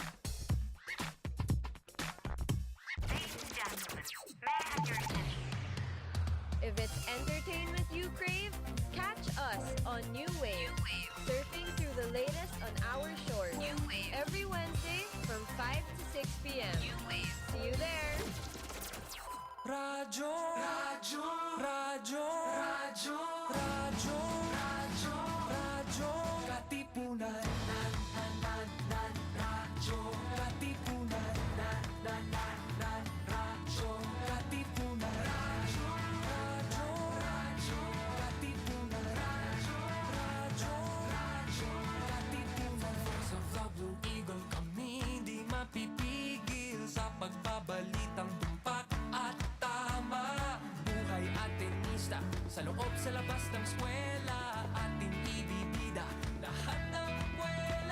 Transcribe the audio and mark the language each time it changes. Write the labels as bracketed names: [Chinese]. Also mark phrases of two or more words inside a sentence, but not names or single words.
[English] Ladies and gentlemen, may I have your attention? If it's entertainment you crave, catch us on New Wave. Surfing through the latest on our shores. New Wave. Every Wednesday from 5 to 6 p.m. New Wave. See you there. [Filipino] Radyo, radyo, radyo, radyo, radyo, radyo, radyo, Katipunan, radyo, Katipunan, radyo, Katipunan, radyo, radyo, radyo, Katipunan, radyo, Katipunan. Sa Vlog Blue Eagle kami di mapipigil sa pagbabalitang tumpak at tama. Buhay at tenista, sa loob sa labas ng eskwela, ating ibibida lahat ng kwela.